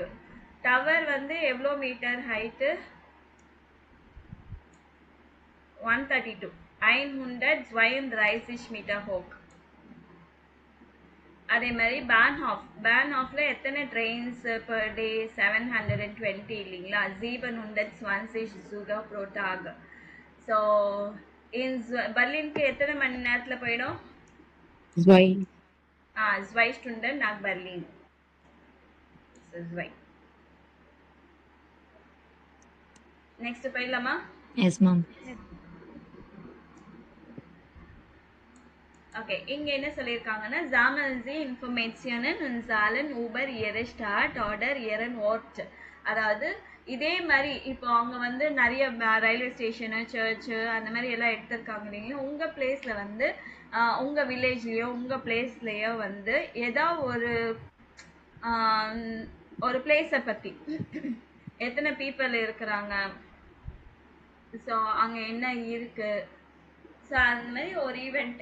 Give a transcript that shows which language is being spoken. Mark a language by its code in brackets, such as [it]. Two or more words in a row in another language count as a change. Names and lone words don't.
[ta] டவர் வந்து எவ்வளோ மீட்டர் ஹைட்டு? 132, 132 [de] Meter hoch. [ta] அதே மாதிரி பேன்ஹாஃப்ல எத்தனை [en] trains per day? [ta] 720 இல்லைங்களா? [de] 720 Züge pro Tag. [ta] ஸோ பர்லினுக்கு எத்தனை மணி நேரத்தில் போயிடும்? [de] Zwei. Zwei Stunden nach Berlin. So, zwei. [ta] Next போயிடலாமா? [en] Yes, ma'am. [ta] ஓகே, இங்க என்ன சொல்லியிருக்காங்கன்னா [de] sammeln Sie Informationen und zahlen über Ihre Stadt oder Ihren Ort. [ta] அதாவது இதே மாதிரி இப்போ அவங்க வந்து நிறைய [en] railway station, [ta] சர்ச்சு அந்த மாதிரி எல்லாம் எடுத்திருக்காங்க இல்லைங்களா? உங்கள் பிளேஸில் வந்து உங்கள் வில்லேஜ்லேயோ உங்கள் பிளேஸ்லேயோ வந்து ஏதோ ஒரு பிளேஸை பற்றி எத்தனை பீப்புள் இருக்கிறாங்க, ஸோ அங்கே என்ன இருக்குது, ஸோ அந்த மாதிரி ஒரு ஈவெண்ட்.